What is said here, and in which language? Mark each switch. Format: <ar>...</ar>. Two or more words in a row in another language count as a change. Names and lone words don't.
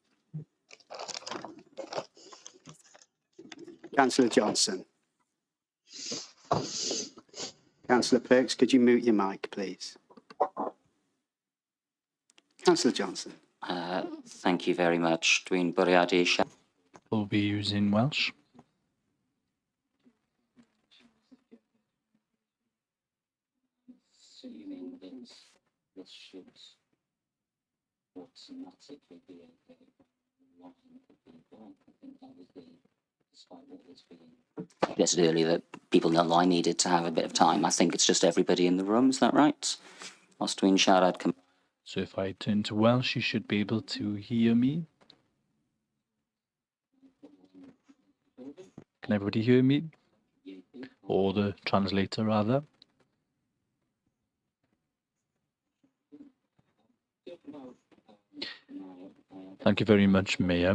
<en>Councillor Johnson. Councillor Perks, could you mute your mic, please? Councillor Johnson. Thank you very much.</en> <cy>Dwi'n bwriadu</cy> <en>Will be using Welsh. assuming that this should automatically be a line for people. I think that was despite what was being suggested earlier, that people online needed to have a bit of time. I think it's just everybody in the room, is that right?</en> <cy>Os dwi'n siarad</cy> <en>So if I turn to Welsh, you should be able to hear me. Can everybody hear me? Or the translator, rather? Thank you very much, Mayor.</en>